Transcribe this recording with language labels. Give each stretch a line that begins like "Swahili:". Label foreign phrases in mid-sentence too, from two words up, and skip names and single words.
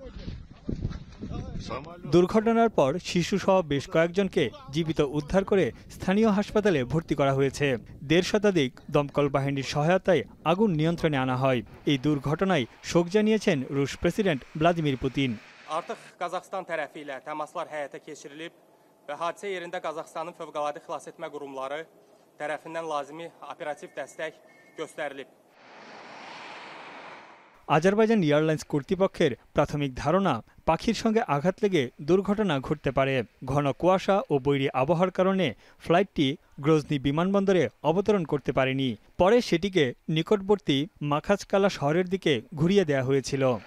Bangla: দুর্ঘটনার পর শিশুসহ বেশ কয়েকজনকে জীবিত উদ্ধার করে স্থানীয় হাসপাতালে ভর্তি করা হয়েছে। ১৫ শতাধিক দমকল বাহিনীর সহায়তায় আগুন নিয়ন্ত্রণে আনা হয়। এই দুর্ঘটনায় শোক জানিয়েছেন রুশ প্রেসিডেন্ট ভ্লাদিমির পুতিন।
Azerbaijani: Artıq Qazaxstan tərəfi ilə təmaslar həyata keçirilib və hadisə yerində Qazaxstanın fövqəladə xilasetmə qurumları tərəfindən lazımi operativ dəstək göstərilib।
Bangla: আজারবাইজান এয়ারলাইন্স কর্তৃপক্ষের প্রাথমিক ধারণা, পাখির সঙ্গে আঘাত লেগে দুর্ঘটনা ঘটতে পারে। ঘন কুয়াশা ও বৈরী আবহাওয়ার কারণে ফ্লাইটটি গ্রোজনি বিমানবন্দরে অবতরণ করতে পারেনি। পরে সেটিকে নিকটবর্তী মাখাচকালা শহরের দিকে ঘুরিয়ে দেওয়া হয়েছিল।